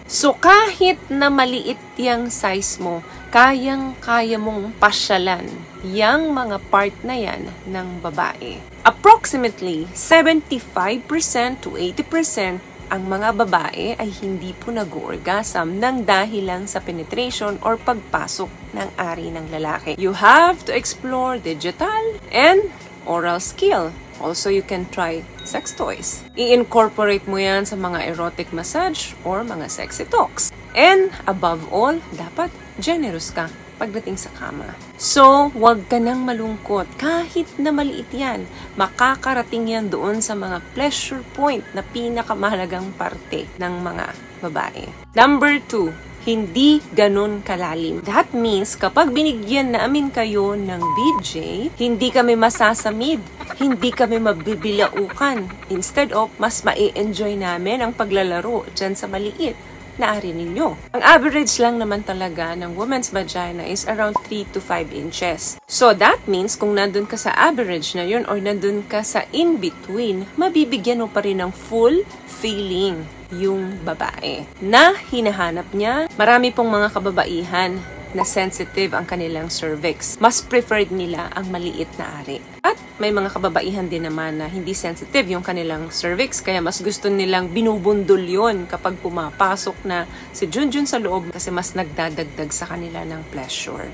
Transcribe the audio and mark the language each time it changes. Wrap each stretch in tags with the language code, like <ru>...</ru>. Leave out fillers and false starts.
<tl>So kahit na maliit yung size mo, kayang-kaya mong pasyalan yung mga part na yan ng babae. Approximately 75% to 80% ang mga babae ay hindi po nag-orgasm ng dahil lang sa penetration or pagpasok ng ari ng lalaki.</tl> <en>You have to explore digital and oral skill. Also, you can try sex toys.</en> <tl>I-incorporate mo yan sa mga erotic massage or mga sexy talks.</tl> <en>And above all,</en> <tl>dapat generous ka pagdating sa kama. So, huwag ka nang malungkot. Kahit na maliit yan, makakarating yan doon sa mga pleasure point na pinakamahalagang parte ng mga babae. Number 2, hindi ganun kalalim.</tl> <en>That means,</en> <tl>kapag binigyan namin kayo ng BJ, hindi kami masasamid, hindi kami mabibilaukan. Instead of, mas ma-enjoy namin ang paglalaro dyan sa maliit na ari ninyo. Ang average lang naman talaga ng woman's vagina is around 3 to 5 inches. So that means kung nandun ka sa average na yun or nandun ka sa in-between, mabibigyan mo pa rin ng full feeling yung babae na hinahanap niya. Marami pong mga kababaihan na sensitive ang kanilang cervix. Mas preferred nila ang maliit na ari. At may mga kababaihan din naman na hindi sensitive yung kanilang cervix, kaya mas gusto nilang binubundol yun kapag pumapasok na si Junjun sa loob kasi mas nagdadagdag sa kanila ng pleasure.</tl>